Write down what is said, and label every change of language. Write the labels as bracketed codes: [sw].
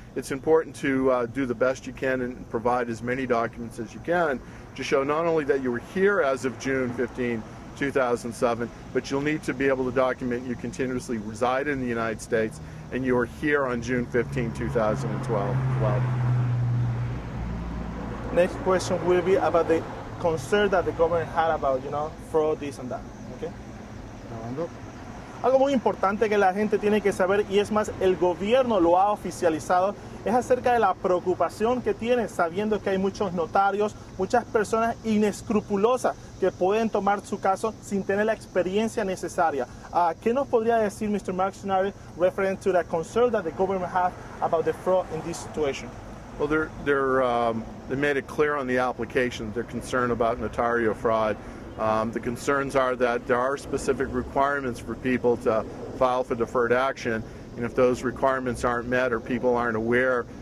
[en] It's important to do the best you can and provide as many documents as you can to show not only that you were here as of June 15, 2007, but you'll need to be able to document you continuously reside in the United States and you were here on June 15, 2012 as well. Next question will be about the concern that the government had about, fraud, this and that. Okay? [es] Grabando. Algo muy importante que la gente tiene que saber, y es más, el gobierno lo ha oficializado, es acerca de la preocupación que tiene sabiendo que hay muchos notarios, muchas personas inescrupulosas que pueden tomar su caso sin tener la experiencia necesaria. ¿Qué nos podría decir Mr. [en] Mark Snyder referring to the concern that the government has about the fraud in this situation? Well, they made it clear on the application they're concerned about notarial fraud. The concerns are that there are specific requirements for people to file for deferred action, and if those requirements aren't met or people aren't aware